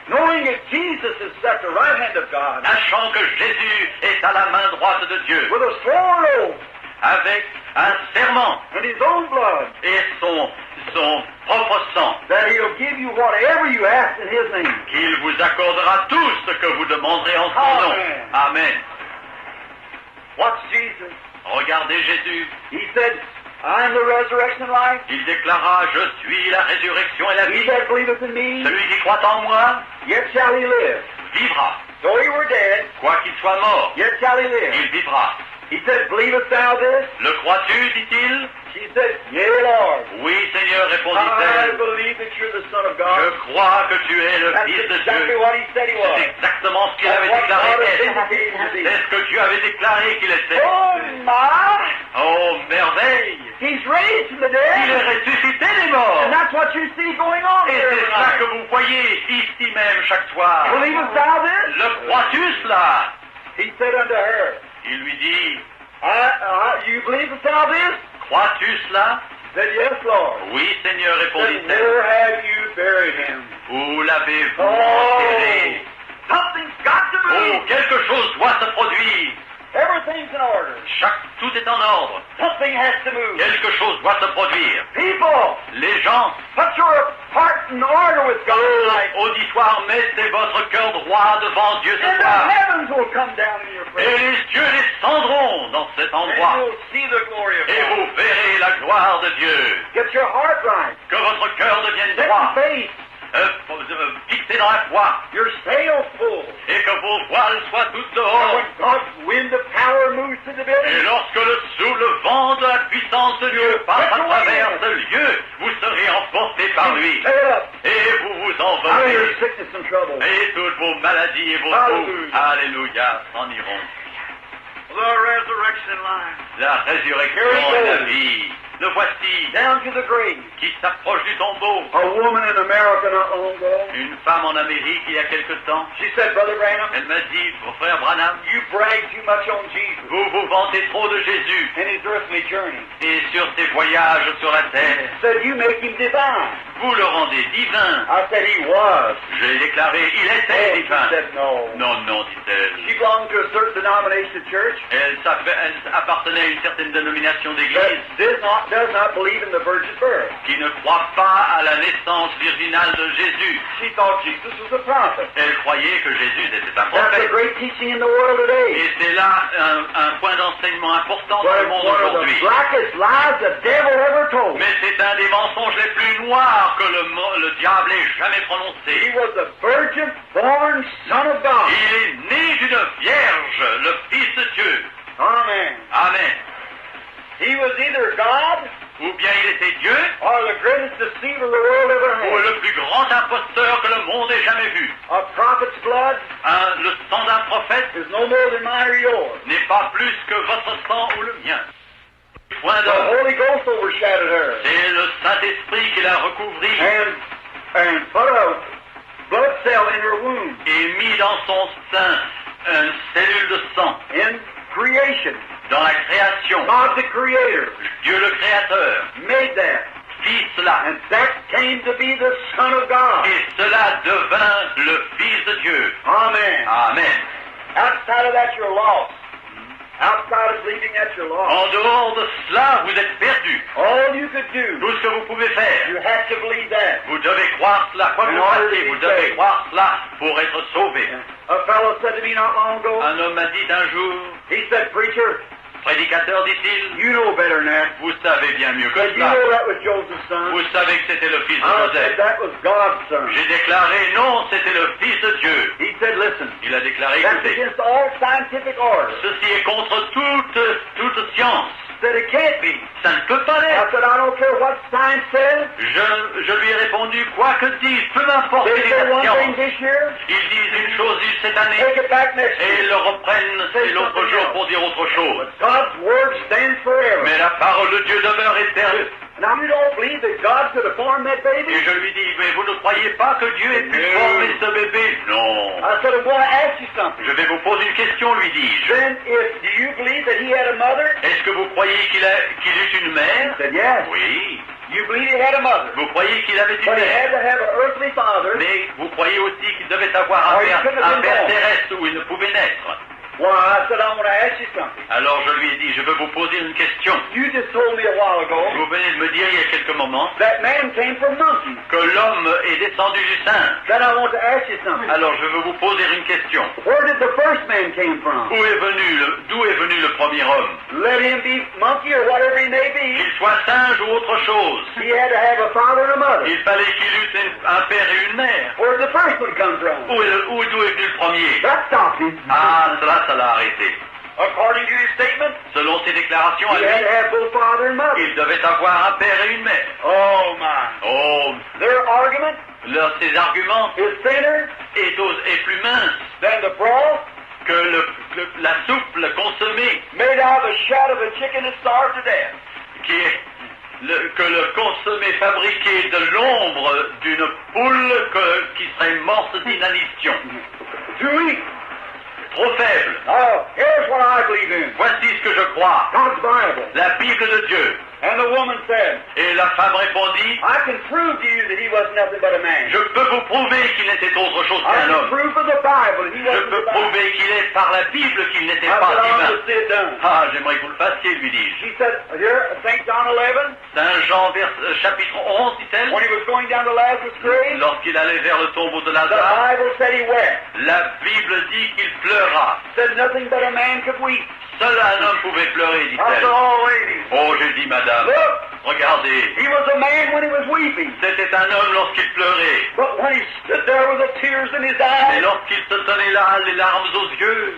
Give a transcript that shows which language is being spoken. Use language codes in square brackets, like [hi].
[en] Knowing that Jesus is at the right hand of God. [fr] sachant que Jésus est à la main droite de Dieu, [en] With a sworn oath. [fr] avec un serment [en] And his own blood. [fr] et son propre sang, [en] That he'll give you whatever you ask in his name. [fr] qu'il vous accordera tout ce que vous demanderez en son nom. [en] Amen. [fr] Amen. [en] What's Jesus? [fr] Regardez Jésus. [en] He said, I am the resurrection and life. [fr] Il déclara, je suis la résurrection et la [en] He [fr] vie. [en] that believeth in me, [fr] Celui qui croit en moi [en] yet shall he live. [fr] vivra. [en] Though he were dead, [fr] Quoi qu'il soit mort, [en] yet shall he live. [fr] il vivra. [en] He said, believest thou this? [fr] Le crois-tu, dit-il? [en] She said, Yea, Lord. [fr] Oui, Seigneur, [en] I [fr] répondit-elle. [en] believe that you're the Son of [fr] Je [en] God. [fr] crois que tu es le [en] That's [fr] Fils de [en] exactly [fr] Dieu. [en] what he said he was. [fr] C'est exactement ce qu'il [en] That's [fr] avait [en] what [fr] déclaré [en] God has [fr] être. [en] indicated to be. [fr] C'est ce que Dieu avait déclaré qu'il était. [en] Oh, my! [fr] Oh, merveille! [en] He's raised from the [fr] Il est [en] dead. [fr] ressuscité des morts. [en] And that's what you see going on [fr] Et [en] here [fr] c'est ça que [en] tonight. [fr] vous voyez ici même chaque soir. [en] Believest thou this? [fr] Le crois-tu cela? [en] He said unto her, [fr] Il lui dit, [en] You believest thou this? [fr] crois-tu cela? [en] She said, Yes, Lord. [fr] Oui, Seigneur, [en] Said, [fr] répondit-elle. [en] Where have you buried him? [fr] Où l'avez-vous [en] Oh, [fr] enterré? [en] something's got to [fr] Oh, [en] move. [fr] quelque chose doit se produire. [en] Everything's in order. [fr] Tout est en ordre. [en] Something has to move. [fr] Quelque chose doit se produire. [en] People, [fr] Les gens, [en] put your heart in order with God tonight. [fr] auditoire, mettez votre cœur droit devant Dieu ce [en] And the [fr] soir. [en] heavens will come down in your [fr] Et [en] prayer. [fr] les dieux descendront dans cet [en] And [fr] endroit. [en] you'll see the glory of [fr] Et [en] God. [fr] vous verrez la gloire de Dieu. [en] Get your heart right. [fr] Que votre cœur devienne [en] Set [fr] droit, [en] your faith. [fr] fixé dans la foi. [en] Your sails full. [fr] Et que vos voiles soient toutes [en] And [fr] dehors. [en] when God's wind of power moves to the [fr] Et [en] building, [fr] lorsque le vent de la puissance de Dieu passe à travers ce lieu, vous serez emportés par lui. [en] say it up. [fr] Et vous vous [en] Out of your [fr] envolez. [en] sickness and trouble. [fr] Et toutes vos maladies et vos [en] Hallelujah. [fr] troubles, alléluia, s'en iront. [en] The resurrection line. [fr] La résurrection et la vie. Le voici, [en] Down to the grave. [fr] qui s'approche du tombeau. [en] A woman in America not long ago. [fr] Une femme en Amérique, il y a quelque temps, [en] She said, Brother Branham, [fr] elle m'a dit, mon frère Branham, [en] you brag too much on Jesus [fr] vous vous vantez trop de Jésus [en] and his earthly journey. [fr] et sur ses voyages sur la terre. [en] Said you make him divine. [fr] Vous le rendez divin. [en] I said he was. [fr] Je l'ai déclaré, il [en] Oh, [fr] était [en] she [fr] divin. [en] said no. [fr] Non, non, dit-elle. [en] She belonged to a certain denomination of church [fr] Elle appartenait à une certaine dénomination d'église [en] that does not believe in the virgin birth. [fr] qui ne croit pas à la naissance virginale de Jésus. [en] She thought Jesus was a prophet. [fr] Elle croyait que Jésus était un [en] That's a [fr] prophète. [en] great teaching in the world today. [fr] Et c'est là un point d'enseignement important dans [en] But [fr] le [en] it's [fr] monde [en] one of the [fr] aujourd'hui. [en] blackest lies the devil ever told. [fr] Mais c'est un des mensonges les plus noirs que le diable ait jamais [en] He [fr] prononcé. [en] was a virgin born son of God. [fr] Il est né d'une vierge, le Fils de Dieu. [en] Amen. [fr] Amen. [en] He was either God [fr] Ou bien il était Dieu, [en] or the greatest deceiver the world ever [fr] ou [en] had. [fr] le plus grand imposteur que le monde ait jamais vu. [en] A prophet's blood [fr] Le sang d'un prophète [en] is no more than mine or yours. [fr] n'est pas plus que votre sang ou le mien. Point [en] The [fr] d'homme. [en] Holy Ghost overshadowed her [fr] C'est le Saint-Esprit qui l'a recouvri [en] and put a blood cell in her womb [fr] et mis dans son sein une cellule de sang. [en] in creation. [fr] Dans la création, [en] God the Creator [fr] Dieu le Créateur [en] made that. [fr] fit cela. [en] And that came to be the Son of God. [fr] Et cela devint le Fils de Dieu. [en] Amen. [fr] Amen. [en] Outside of that, you're lost. Outside of believing that, you're lost. [fr] En dehors de cela, vous êtes perdus. [en] All you could do, [fr] Tout ce que vous pouvez faire, [en] you have to believe that. [fr] vous devez croire cela. Quoi que vous fassiez, vous devez croire cela pour être sauvé. [en] A fellow said to me not long ago, [fr] Un homme m'a dit un jour, [en] he said, Preacher, [fr] prédicateur, dit-il, [en] you know better than that. [fr] vous savez bien mieux que [en] Said, you [fr] cela. [en] know that was Joseph's son. [fr] Vous savez que c'était le fils de [en] I said [fr] Joseph. [en] that was God's son. [fr] J'ai déclaré non, c'était le fils de Dieu. [en] He said, listen, [fr] Il a déclaré, [en] that's [fr] écoutez, [en] against all scientific order. [fr] ceci est contre toute science. [en] Said it can't be. [fr] Ça ne peut pas [en] I [fr] l'être. [en] said, I don't care what science says. [fr] Je lui ai répondu, quoi que disent, peu m'importe [en] They [fr] les [en] say one thing [fr] science. [en] this year, [fr] Ils disent une chose cette année [en] take it back next [fr] et ils [en] year. [fr] le reprennent et l'autre jour pour dire autre chose. [en] God's word stands forever. [fr] Mais la parole de Dieu demeure éternelle. [en] Now you don't believe that God could have formed that baby? [fr] Et je lui dis, mais vous ne croyez pas que Dieu ait pu former ce bébé? Non. [en] I said, I'm going to ask you something. [fr] Je vais vous poser une question, lui dis-je. [en] Then, do you believe that he had a mother? [fr] Est-ce que vous croyez qu'il eut une [en] He [fr] mère? [en] said, yes. [fr] Oui. [en] You believe he had a mother? [fr] Vous croyez qu'il avait une [en] But he had [fr] mère? [en] to have an earthly father. [fr] Mais vous croyez aussi qu'il devait avoir un père terrestre où il ne pouvait naître? [en] Well, I said, I want to ask you something. [fr] Alors je lui ai dit, je veux vous poser une question. [en] You just told me a while ago [fr] Vous venez de me dire il y a quelques moments [en] that man came from monkeys. [fr] que l'homme est descendu du singe. [en] Then I want to ask you something. [fr] Alors je veux vous poser une question. [en] Where did the first man came from? [fr] D'où est venu le premier homme? [en] Let him be monkey or whatever he may be. [fr] Qu'il soit singe ou autre chose. [en] He had to have a father and a mother. [fr] Il fallait qu'il eût un père et une mère. [en] Where did the first one come from? [fr] D'où est venu le premier? [en] That stopped him. [fr] Ah, cela, ça l'a arrêté. [en] according to his statement, [fr] selon ses déclarations à [en] he had to [fr] lui, [en] have both father and mother. [fr] il devait avoir un père et une mère. [en] Oh my. [fr] Oh, [en] Their argument [fr] ses arguments [en] is thinner [fr] est plus mince [en] than the broth [fr] que la soupe, le consommé, [en] made out of the shad of a chicken that starved to death. [fr] qui est que le consommé fabriqué de l'ombre d'une poule qui serait morte d'inanition. [en] Too weak. [fr] Trop faible. [en] Oh, here's what I believe in. [fr] Voici ce que je crois. [en] God's Bible. [fr] La Bible de Dieu. [en] And the woman said, [fr] Et la femme répondit, [en] I can prove to you that he was nothing but a man. [fr] je peux vous prouver qu'il n'était autre chose [en] I [fr] qu'un [en] can [fr] homme. [en] prove from the Bible that he [fr] Je [en] wasn't [fr] peux [en] divine. [fr] prouver qu'il est par la Bible qu'il n'était [en] I [fr] pas [en] said, I'll [fr] divin. [en] just sit down. [fr] Ah, j'aimerais que vous le fassiez, lui dis-je. [en] She said, here, St. John 11, [fr] Saint Jean, chapitre 11, dit-elle, [en] when he was going down to Lazarus' grave, [fr] lorsqu'il allait vers le tombeau de [en] the [fr] Lazare, [en] Bible said he wept. [fr] la Bible dit qu'il pleura. [en] Said nothing but a man could weep. [fr] Seul un homme pouvait pleurer, [en] I said, [fr] dit-elle. [en] oh, lady, [fr] Oh, j'ai dit, madame, [en] look, [fr] regardez, [en] he was a man when he was weeping. [fr] c'était un homme lorsqu'il pleurait. [en] But when he stood there with the tears in his [fr] Et [en] eyes, [fr] lorsqu'il se tenait là, les larmes aux yeux,